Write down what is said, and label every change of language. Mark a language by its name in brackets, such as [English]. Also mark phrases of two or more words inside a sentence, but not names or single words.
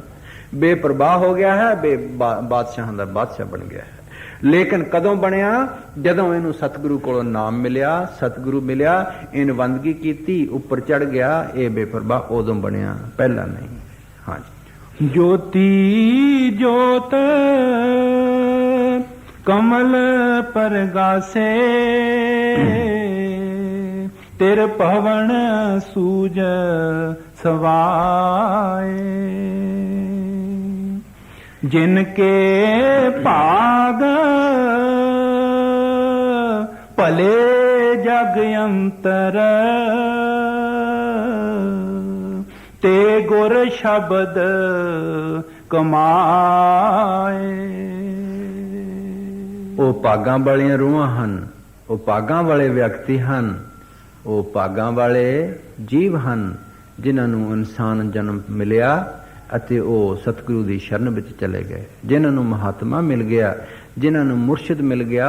[Punjabi] ਬੇਪਰਵਾਹ ਹੋ ਗਿਆ ਹੈ, ਬਾਦਸ਼ਾਹਾਂ ਦਾ ਬਾਦਸ਼ਾਹ ਬਣ ਗਿਆ ਹੈ। ਲੇਕਿਨ ਕਦੋਂ ਬਣਿਆ, ਜਦੋਂ ਇਹਨੂੰ ਸਤਿਗੁਰੂ ਕੋਲੋਂ ਨਾਮ ਮਿਲਿਆ, ਸਤਿਗੁਰੂ ਮਿਲਿਆ, ਇਹਨ ਬੰਦਗੀ ਕੀਤੀ, ਉੱਪਰ ਚੜ ਗਿਆ। ਇਹ ਬੇਪਰਵਾਹ ਉਦੋਂ ਬਣਿਆ, ਪਹਿਲਾਂ ਨਹੀਂ। ਹਾਂਜੀ। ਜੋਤਿ ਜੋਤ ਕਮਲ ਪਰਗਾਸੇ ਤਿਰ ਪਵਨ ਸੂਜ ਸਵਾਏ ਜਿਨਕੇ ਭਾਗ ਭਲੇ ਜਗ ਅੰਤਰ ਤੇ ਗੁਰ ਸ਼ਬਦ ਕਮਾਏ। ਉਹ ਭਾਗਾਂ ਵਾਲੀਆਂ ਰੂਹਾਂ ਹਨ, ਉਹ ਭਾਗਾਂ ਵਾਲੇ ਵਿਅਕਤੀ ਹਨ, ਉਹ ਭਾਗਾਂ ਵਾਲੇ ਜੀਵ ਹਨ ਜਿਨ੍ਹਾਂ ਨੂੰ ਇਨਸਾਨ ਜਨਮ ਮਿਲਿਆ ਅਤੇ ਉਹ ਸਤਿਗੁਰੂ ਦੀ ਸ਼ਰਨ ਵਿੱਚ ਚਲੇ ਗਏ, ਜਿਨ੍ਹਾਂ ਨੂੰ ਮਹਾਤਮਾ ਮਿਲ ਗਿਆ, ਜਿਨ੍ਹਾਂ ਨੂੰ ਮੁਰਸ਼ਿਦ ਮਿਲ ਗਿਆ।